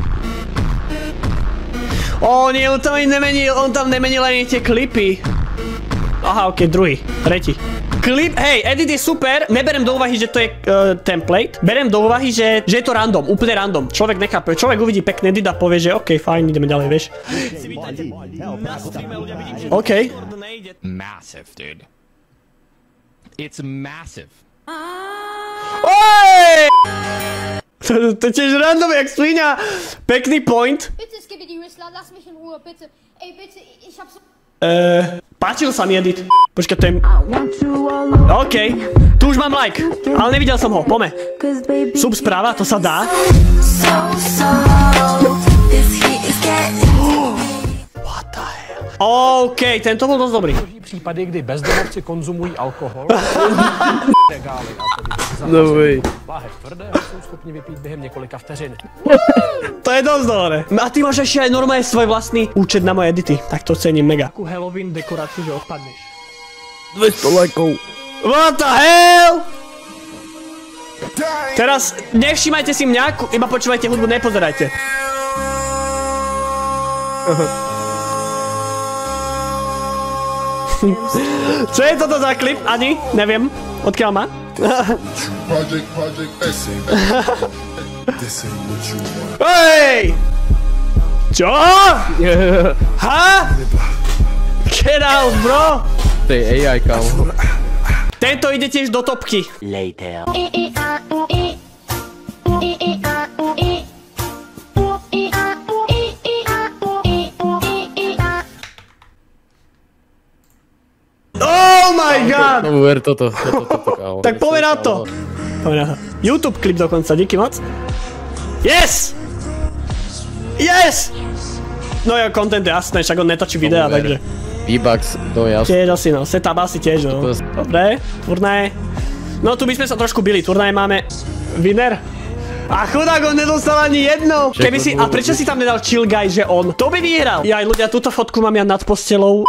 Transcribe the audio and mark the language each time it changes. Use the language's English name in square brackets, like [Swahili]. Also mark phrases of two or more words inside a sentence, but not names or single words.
[Slovak] Ó, nie, on tam nemenil ani tie klipy. Aha, ok, druhý, tretí. Klip, hej, edit je super, neberem do úvahy, že to je template, berem do úvahy, že je to random, úplne random. Človek nechápe, človek uvidí pekný edit a povie, že ok, fajn, ideme ďalej, vieš. OK. [English] Massive, dude. It's massive. [Slovak] Oj! To je tiež random, jak svinia. Pekný point. [German] Bitte, Skibidi Whistler, lass mich in Ruhe, bitte. Ey, bitte, ich hab so... [Slovak] Páčil sa mi edit. Počkaj, to je... OK, tu už mám like, ale nevidel som ho, poďme. Sub správa, to sa dá. [English] What the hell? [Slovak] OK, tento bol dosť dobrý. [Czech] Případy, kdy bezdomovci konzumují alkohol. Regály a tedy [English] No way. [Czech] láhev tvrdého jsou schopni vypít během několika vteřin. [Slovak] To je dosť dobré. A ty máš ešte aj normálne svoj vlastný účet na moje edity. Tak to cením mega. Takú Halloween dekoráciu, že odpadneš. 200 lajkov. [English] What the hell? [Slovak] Teraz nevšímajte si mňa, iba počúvajte hudbu, nepozerajte. Čo je toto za klip? Ani? Neviem. Odkiaľ má? Hej! Čo? Ha? [English] Get out, bro! [Slovak] To je AI, kámo. Tento ide tiež do topky. Later. [English] Oh my god! [Slovak] No uver toto, kámo. Tak poďme na to. YouTube klip dokonca, díky moc. [English] Yes! Yes! [Slovak] No jo, content je jasné, však on netočí videa, takže... V-Bucks, to je jasné. Tiež asi no, setup asi tiež no. Dobre, turnaje. No tu by sme sa trošku bili, turnaje máme... Winner? A chudák, on nedostal ani jedno. Keby si... A prečo si tam nedal [English] chill guy, [Slovak] že on? To by vyhral. Jaj, ľudia, túto fotku mám ja nad postelou.